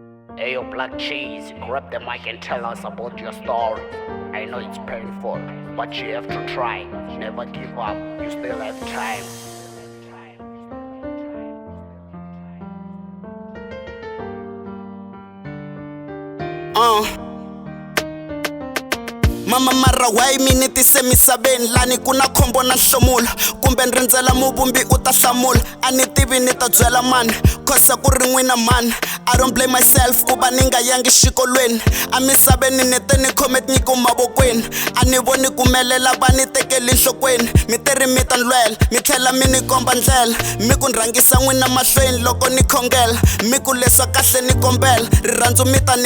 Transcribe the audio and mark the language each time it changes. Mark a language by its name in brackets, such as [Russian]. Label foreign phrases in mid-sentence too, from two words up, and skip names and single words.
[English] Hey, yo, Black Cheese, grab the mic and tell us about your story. I know it's painful, but you have to try. Never give up, you still have time. [Tsonga] Mama mara why miniti se misaveni lani kuna khombo na nhlomula kumbe nrindzela muvumbi u ta hlamula a ni tivi ni ta byela mani cause ku ri n'wina mani [English] I don't blame myself [Tsonga] ku va ni nga yangi xikolweni a misaveni ni te ni khome tinyiko mavokweni a ni voni ku melela va ni tekeli nhlokweni mi teri mi ta ndlwela mi tlhela mi ni komba ndlela mi ku rhangisa n'wina mahlweni loko ni khongela mi ku leswa kahle ni kombela rirhandzu mi ta